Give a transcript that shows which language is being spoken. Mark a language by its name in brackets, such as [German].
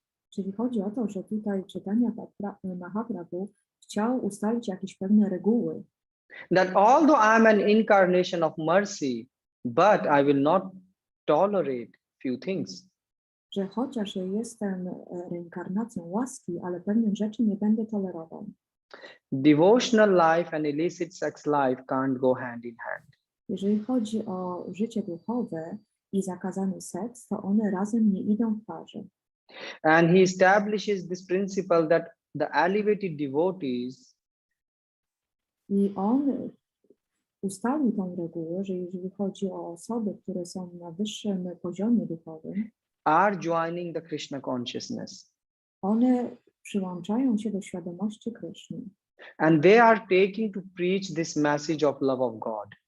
[Polish] Czyli chodzi o to, że tutaj Chaitanya Mahaprabhu chciał ustalić jakieś pewne reguły. [English] That although I am an incarnation of mercy, but I will not tolerate few things. [Polish] Że chociaż ja jestem reinkarnacją łaski, ale pewnych rzeczy nie będę tolerował. [English] Devotional life and illicit sex life can't go hand in hand. [Polish] Jeżeli chodzi o życie duchowe i zakazany seks, to one razem nie idą w parze. [English] And he establishes this principle that the elevated devotees [Polish] I on ustalił tą regułę, że jeżeli chodzi o osoby, które są na wyższym poziomie duchowym, [English] are joining the Krishna consciousness. [Polish] One przyłączają się do świadomości Kryszny. [English] And they are taking to preach this message of love of God.